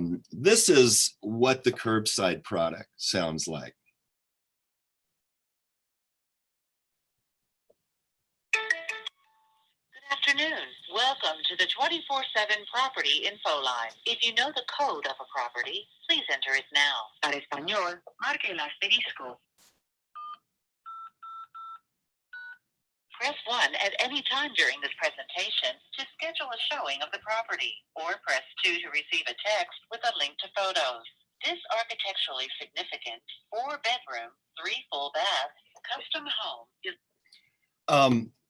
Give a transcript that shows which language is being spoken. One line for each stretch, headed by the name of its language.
English: This is what the curbside product sounds like. Good afternoon. Welcome to the 24/7 Property Info Line. If you know the code of a property, please enter it now.
Spanish: Para español, marque el asterisco.
English: Press 1 at any time during this presentation to schedule a showing of the property, or press 2 to receive a text with a link to photos. This architecturally significant 4-bedroom, 3 full bath custom home is...